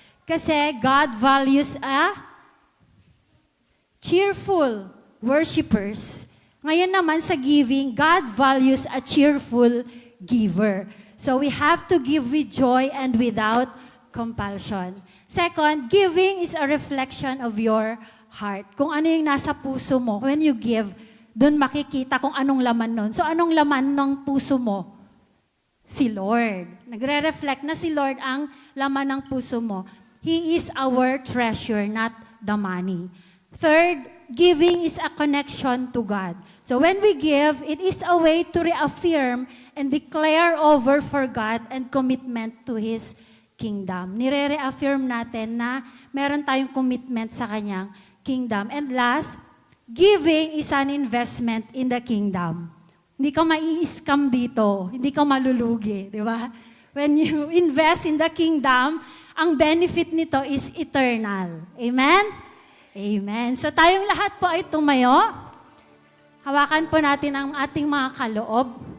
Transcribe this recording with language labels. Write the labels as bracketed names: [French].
[English] Kasi God values cheerful worshipers. [Filipino] Ngayon naman sa giving, [English] God values a cheerful giver. So we have to give with joy and without compulsion. Second, giving is a reflection of your heart. [Filipino] Kung ano yung nasa puso mo, [English] when you give, [Filipino] doon makikita kung anong laman nun. So anong laman ng puso mo? Si Lord. Nagre-reflect na si Lord ang laman ng puso mo. [English] He is our treasure, not the money. Third, giving is a connection to God. So when we give, it is a way to reaffirm and declare over for God and commitment to His kingdom. [Filipino] Nire-reaffirm natin na meron tayong commitment sa Kanyang kingdom. [English] And last, giving is an investment in the kingdom. [Filipino] Hindi ka mai-scam dito, hindi ka malulugi, di ba? [English] When you invest in the kingdom, [Filipino] ang benefit nito [English] is eternal. [Filipino] Amen? Amen. So tayong lahat po ay tumayo. Hawakan po natin ang ating mga kaloob.